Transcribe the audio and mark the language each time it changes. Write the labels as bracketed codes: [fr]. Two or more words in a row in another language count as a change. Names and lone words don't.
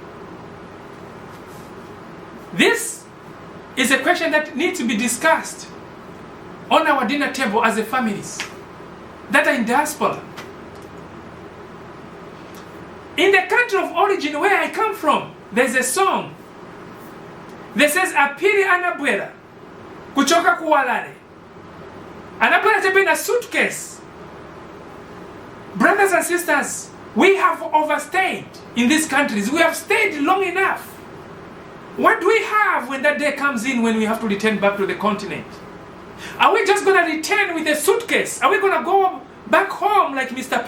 [en] This is a question that needs to be discussed on our dinner table as a families that are in diaspora. In the country of origin where I come from, there's a song that says [ny] apiri anabwera kuchoka kuwalale. Anabwera tepe na suitcase. [en] Brothers and sisters, we have overstayed in these countries. We have stayed long enough. What do we have when that day comes in when we have to return back to the continent? Are we just going to return with a suitcase? Are we going to go back home like Mr.